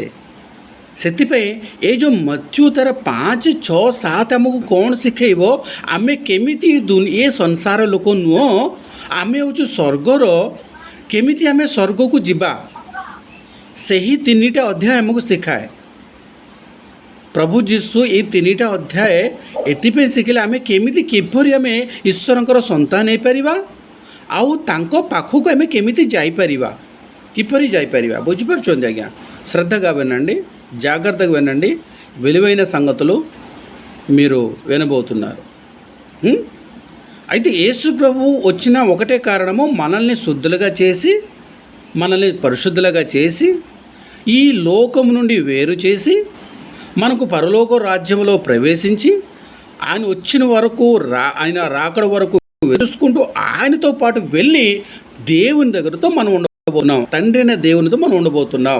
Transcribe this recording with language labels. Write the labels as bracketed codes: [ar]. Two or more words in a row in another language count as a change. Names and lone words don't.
[or] ସେଥିପାଇଁ ଏ ଯେଉଁ ମଥ୍ୟୁ ତାର 5, 6, 7 ଆମକୁ କ'ଣ ଶିଖେଇବ, ଆମେ କେମିତି ଏ ସଂସାର ଲୋକ ନୁହଁ, ଆମେ ହେଉଛୁ ସ୍ୱର୍ଗର, କେମିତି ଆମେ ସ୍ୱର୍ଗକୁ ଯିବା, ସେହି 3ଟା ଅଧ୍ୟାୟ ଆମକୁ ଶିଖାଏ। ପ୍ରଭୁ ଯୀଶୁ ଏଇ 3ଟା ଅଧ୍ୟାୟ ଏଥିପାଇଁ ଶିଖିଲେ ଆମେ କିପରି ଆମେ ଈଶ୍ୱରଙ୍କର ସନ୍ତାନ ହେଇପାରିବା, ଆଉ ତାଙ୍କ ପାଖକୁ ଆମେ କେମିତି ଯାଇପାରିବା, କିପରି ଯାଇପାରିବା। ବୁଝିପାରୁଛନ୍ତି ଆଜ୍ଞା? [te] శ్రద్ధగా వినండి, జాగ్రత్తగా వినండి, విలువైన సంగతులు మీరు వినబోతున్నారు. అయితే యేసు ప్రభు వచ్చిన ఒకటే కారణము, మనల్ని శుద్ధులుగా చేసి, మనల్ని పరిశుద్ధులుగా చేసి, ఈ లోకము నుండి వేరు చేసి, మనకు పరలోక రాజ్యంలో ప్రవేశించి, ఆయన వచ్చిన వరకు ఆయన రాకడ వరకు చూసుకుంటూ ఆయనతో పాటు వెళ్ళి దేవుని దగ్గరతో మనం ఉండబోతున్నాం, తండ్రి అయిన దేవునితో మనం ఉండబోతున్నాం.